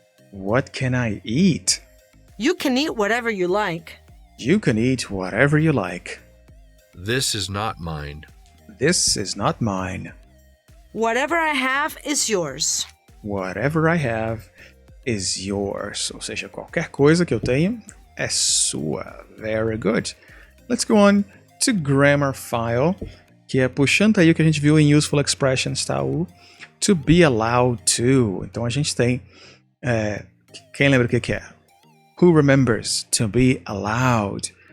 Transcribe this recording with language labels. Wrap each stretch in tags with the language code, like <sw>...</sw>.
<en>What can I eat? You can eat whatever you like. You can eat whatever you like. This is not mine. This is not mine. Whatever I have is yours. Whatever I have is yours.</en> <pt>Ou seja, qualquer coisa que eu tenho é sua.</pt> <en>Very good. Let's go on to grammar file,</en> <pt>que é puxando aí o que a gente viu em</pt> <en>useful expressions,</en> <pt>tá? O</pt> <en>to be allowed to.</en> <pt>Então a gente tem quem lembra o que é?</pt> <en>Who remembers to be allowed?</en>